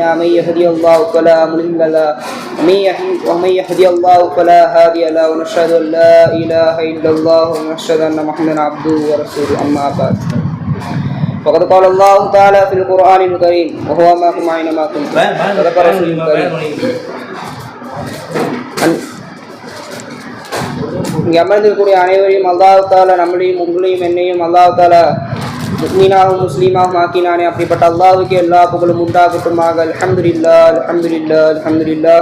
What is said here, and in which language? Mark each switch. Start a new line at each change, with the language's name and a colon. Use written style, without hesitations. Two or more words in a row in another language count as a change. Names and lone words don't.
Arabic: من يهدي الله فلا مضل له ومن يهدي الله فلا هادي له ونشهد أن لا إله إلا الله ونشهد أن محمدا عبده ورسوله. أما بعد فقد قال الله تعالى في القرآن الكريم وهو معكم أينما كنتم. صدق رسول الكريم.
Tamil: இங்கே அமர்ந்திருக்கக்கூடிய அனைவரையும் அல்லாஹ் தாலா நம்மளையும் உங்களையும் என்னையும் அல்லாஹ் தாலா முஸ்லீமாகவும் முஸ்லீமாகவும் ஆக்கினானே. அப்படிப்பட்ட அல்லாஹ்வுக்கு எல்லா புகழும் உண்டாகட்டுமாக.
Arabic: الحمد لله الحمد لله الحمد لله.